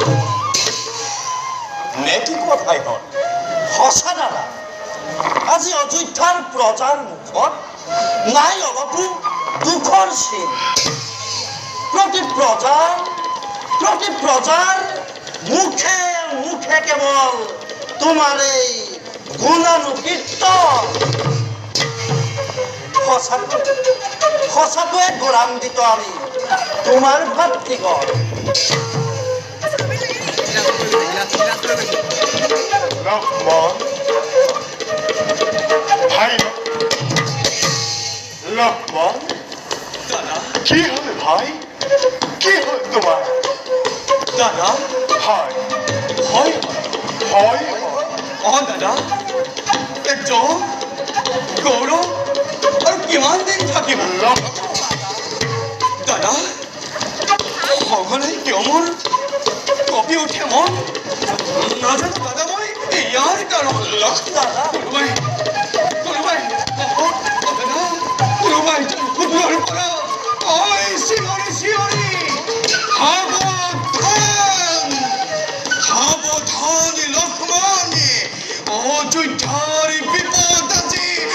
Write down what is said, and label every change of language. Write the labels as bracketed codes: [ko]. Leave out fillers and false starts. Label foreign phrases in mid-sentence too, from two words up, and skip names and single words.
[as] নে কি কোৱা ভাইহঁত সঁচা দাদা আজি অযোধ্যাৰ প্ৰজাৰ মুখত নাই অলপো দুখৰ চিন প্ৰতি প্ৰজাৰ মুখে মুখে কেৱল তোমাৰ এই গুণানুকীৰ্তন সঁচাকৈয়ে গৌৰৱান্বিত আমি তোমাৰ ভাতৃগণ লক্ষ্মণ ভাই লক্ষ্মণ কি হল ভাই কি হল তোমার দাদা হয় হয় হয় দাদা একজন গৌৰৱ আৰু কিমান দিন থাকিব দাদা সঘনাই কিয় মোৰ কঁপি উঠে মন নাজানো দাদা মই ইয়াৰ কাৰণ কোনোবাই কোনোবাই পৰা চিঞৰি চিঞৰি সাৱধান লক্ষ্মণ অযোধ্যাৰ বিপদ আজি